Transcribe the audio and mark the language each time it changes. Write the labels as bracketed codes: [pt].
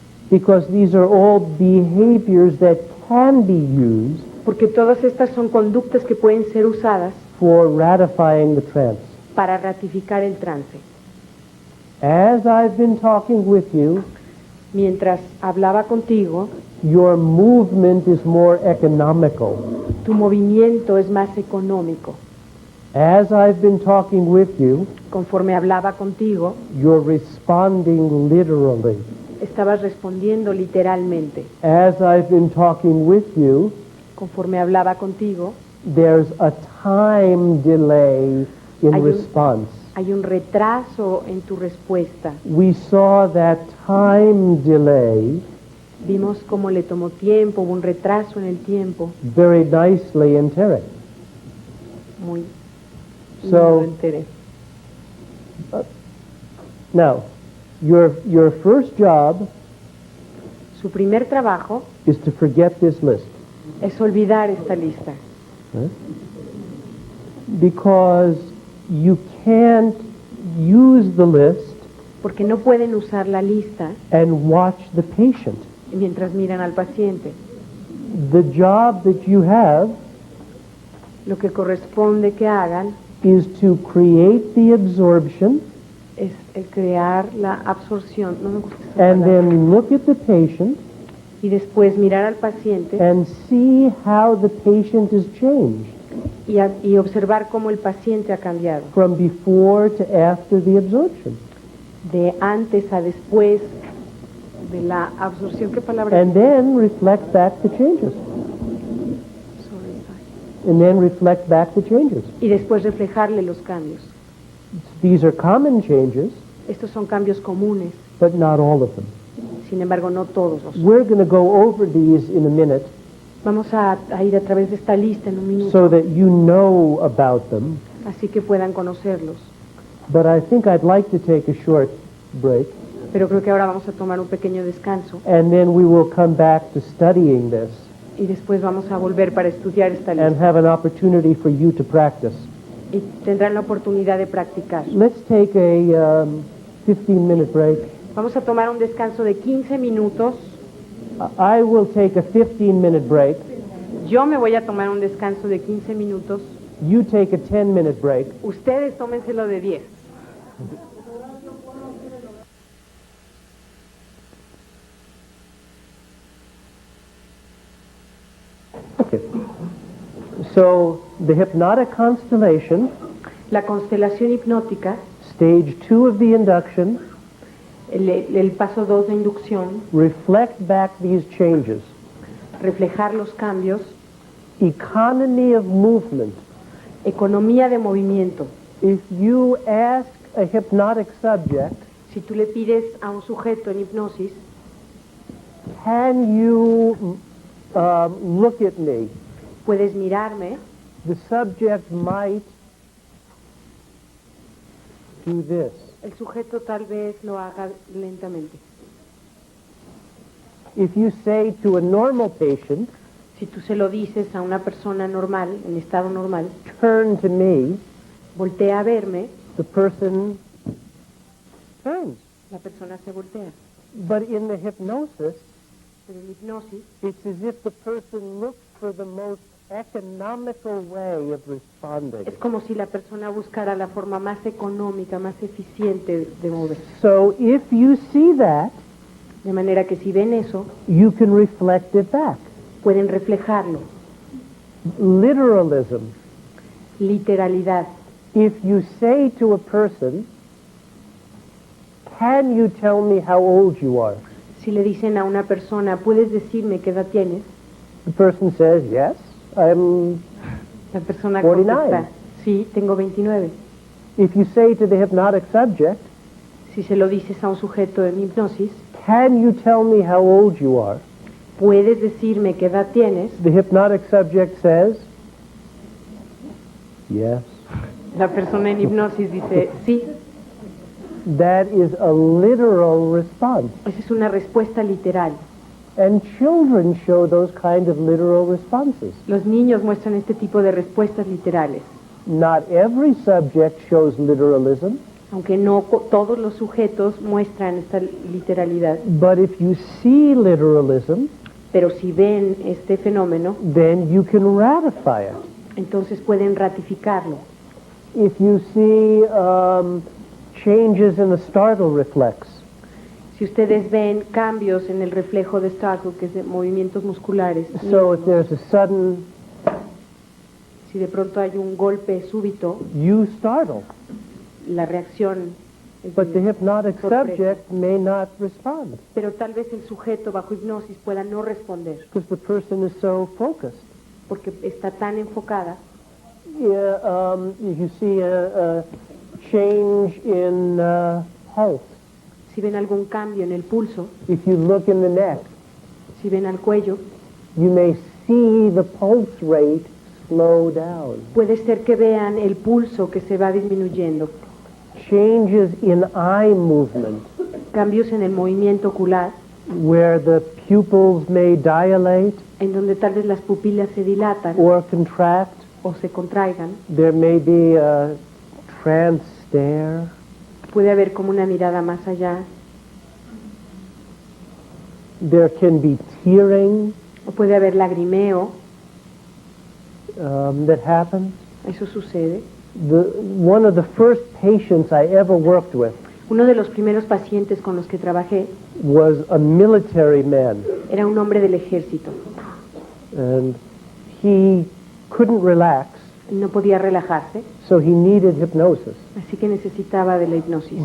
[en] because these are all behaviors that can be used [es] Porque todas estas son conductas que pueden ser usadas [en] for ratifying the trance. [es] para ratificar el trance. [en] As I've been talking with you, [es] Mientras hablaba contigo, [en] your movement is more economical. [es] tu movimiento es más económico. [en] As I've been talking with you, [es] Conforme hablaba contigo, [en] you're responding literally. [es] estabas respondiendo literalmente. [en] As I've been talking with you, [es] Conforme hablaba contigo, [en] there's a time delay in [es] Hay un- [en] response. [es] hay un retraso en tu respuesta. [en] We saw that time delay [es] Vimos cómo le tomó tiempo, hubo un retraso en el tiempo. [en] very nicely in Terek. [es] Muy. [en] So- [es] no lo enteré. [en] Now, your first job [es] Su primer trabajo [en] is to forget this list. [es] es olvidar esta lista, [en] Because you can't use the list [es] porque no pueden usar la lista [en] and watch the patient. [es] mientras miran al paciente. [en] The job that you have [es] Lo que corresponde que hagan [en] is to create the absorption [es] es el crear la absorción, no me gusta esa [en] and [es] palabra, [en] then look at the patient [es] y después mirar al paciente [en] and see how the patient is changed [es] y observar cómo el paciente ha cambiado, [en] from before to after the absorption. [es] de antes a después de la absorción. ¿Qué palabra? [en] And then reflect back the changes. And then reflect back the changes. [es] Y después reflejarle los cambios. [en] These are common changes, [es] Estos son cambios comunes, [en] but not all of them. [es] sin embargo no todos los. [en] We're going to go over these in a minute [es] Vamos a ir a través de esta lista en un minuto, [en] so that you know about them. [es] así que puedan conocerlos. [en] But I think I'd like to take a short break, [es] Pero creo que ahora vamos a tomar un pequeño descanso [en] and then we will come back to studying this [es] y después vamos a volver para estudiar esta [en] and [es] lista [en] have an opportunity for you to practice. [es] y tendrán la oportunidad de practicar. [en] Let's take a 15-minute break. [es] Vamos a tomar un descanso de 15 minutos. [en] I will take a 15-minute break. [es] Yo me voy a tomar un descanso de 15 minutos. [en] You take a 10-minute break. [es] Ustedes tómenselo de 10. [en] Okay. So the hypnotic constellation, [es] La constelación hipnótica, [en] stage 2 of the induction, [es] el paso 2 de inducción, [en] reflect back these changes. [es] reflejar los cambios, [en] Economy of movement. [es] economía de movimiento. [en] If you ask a hypnotic subject, [es] Si tú le pides a un sujeto en hipnosis, [en] can you look at me? [es] puedes mirarme, [en] The subject might do this. [es] el sujeto tal vez lo haga lentamente. [en] If you say to a normal patient, [es] Si tú se lo dices a una persona normal, en estado normal, [en] turn to me, [es] voltea a verme, [en] the person turns. [es] la persona se voltea. [en] But in the hypnosis, [es] Pero en hipnosis [en] it's as if the person looks for the most economical way of responding. [es] es como si la persona buscara la forma más económica, más eficiente de moverse. [en] So if you see that, [es] De manera que si ven eso, [en] you can reflect it back. [es] pueden reflejarlo. [en] Literalism. [es] Literalidad. [en] If you say to a person, can you tell me how old you are? [es] Si le dicen a una persona, ¿puedes decirme qué edad tienes? [en] The person says, yes, I'm... [es] La persona [en] 49. [es] contesta, sí, tengo 29. [en] If you say to the hypnotic subject, [es] Si se lo dices a un sujeto en hipnosis, [en] can you tell me how old you are? [es] ¿puedes decirme qué edad tienes? [en] The hypnotic subject says, yes. [es] La persona en hipnosis dice, sí. [en] That is a literal response. [es] Esa es una respuesta literal. [en] And children show those kind of literal responses. [es] Los niños muestran este tipo de respuestas literales. [en] Not every subject shows literalism, [es] Aunque no todos los sujetos muestran esta literalidad. [en] but if you see literalism, [es] Pero si ven este fenómeno, [en] then you can ratify it. [es] entonces pueden ratificarlo. [en] If you see changes in the startle reflex, [es] Si ustedes ven cambios en el reflejo de Startle, que es de movimientos musculares, [en] so if there's a sudden, [es] si de pronto hay un golpe súbito, [en] you startle. [es] la reacción [en] but the hypnotic [es] sorpresa. [en] subject may not respond [es] Pero tal vez el sujeto bajo hipnosis pueda no responder [en] because the person is so focused. [es] porque está tan enfocada. [en] Yeah, you see a change in pulse. [es] Si ven algún cambio en el pulso, [en] If you look in the neck, [es] si ven al cuello, [en] you may see the pulse rate slow down. [es] puede ser que vean el pulso que se va disminuyendo. [en] Changes in eye movement, [es] Cambios en el movimiento ocular, [en] where the pupils may dilate [es] en donde tal vez las pupilas se dilatan [en] or contract. [es] o se contraigan. [en] There may be a trance stare. [es] Puede haber como una mirada más allá, [en] There can be tearing [es] o puede haber lagrimeo. [en] that happens. [es] Eso sucede. [en] One of the first patients I ever worked with [es] Uno de los primeros pacientes con los que trabajé [en] was a military man, [es] era un hombre del ejército. [en] and he couldn't relax, [es] No podía relajarse, [en] so he needed hypnosis. [es] así que necesitaba de la hipnosis.